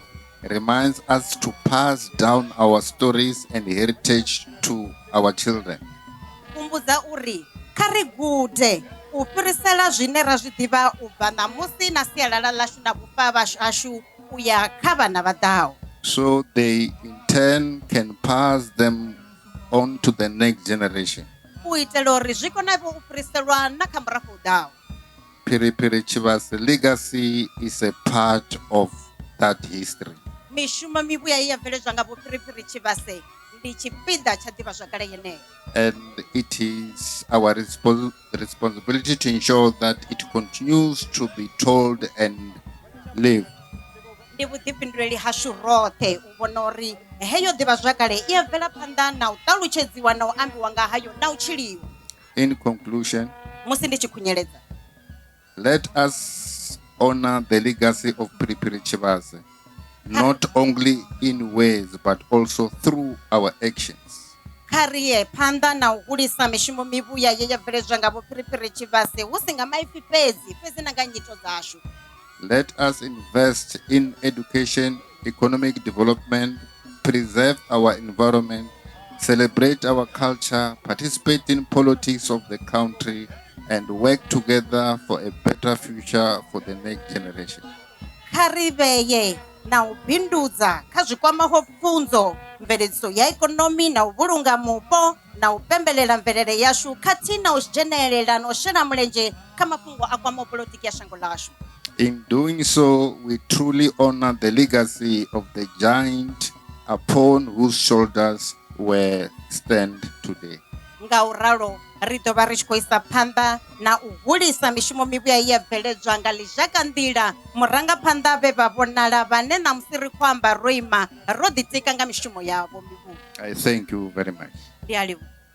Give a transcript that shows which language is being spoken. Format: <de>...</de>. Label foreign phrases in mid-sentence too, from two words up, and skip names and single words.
<en>reminds us to pass down our stories and heritage to our children.</en> <ve>kumbudza uri kha ri gude u fhirisela zwine ra zwi ḓivha u bva ṋamusi na sialala ḽashu na vhufa hashu u ya kha vhana vha ḓaho,</ve> <en>so they in turn can pass them on to the next generation.</en> <ve>u itela uri zwi kone u fhiriselwa na kha murafho u ḓaho.</ve> <en>Phiriphiri Chibas legacy is a part of that history.</en> <ve>mishumo mivhuya ye ya bveledzwa nga vho Phiriphiri Tshivhase ndi tshipiḓa tsha ḓivhazwakale yeneyo.</ve> <en>And it is our responsibility to ensure that it continues to be told and lived.</en> <ve>Ndi vhuḓifhinduleli hashu roṱhe u vhona uri heyo ḓivhazwakale i ya bvela phanḓa na u ṱalutshedziwa na u ambiwa nga hayo na u tshiliwa.</ve> <en>In conclusion,</en> <ve>musi ndi tshi khunyeledza,</ve> <en>let us honor the legacy of Phiriphiri Tshivhase, not only in words but also through our actions.</en> <ve>kha ri ye phanḓa na u hulisa mishumo mivhuya ye ya bveledzwa nga vho Phiriphiri Tshivhase hu si nga maipfi fhedzi na nga nyito dzashu.</ve> <en>Let us invest in education, economic development, preserve our environment, celebrate our culture, participate in politics of the country, and work together for a better future for the next generation.</en> <ve>Kha ri vheye na u bindudza kha zwikwamaho pfunzo, mveledziso ya ikonomi na u vhulunga mupo na u pembelela mvelele yashu khathihi na u dzhenelela na u shela mulenzhe kha mafhungo a kwamaho polotiki ya shango ḽashu.</ve> <en>In doing so, we truly honor the legacy of the giant upon whose shoulders we stand today.</en> <ve>Nga u ralo ri ḓo vha ri tshi khou isa phanḓa na u hulisa mishumo mivhuya ye ya bveledzwa nga ḽizhaka nḓila murangaphanḓa vhe vha vhonala vhane ṋamusi ri khou amba ro ima ro ḓitika nga mishumo yavho mivhuya.</ve> <en>I thank you very much.</en> <ve>Ndi a livhuwa.</ve>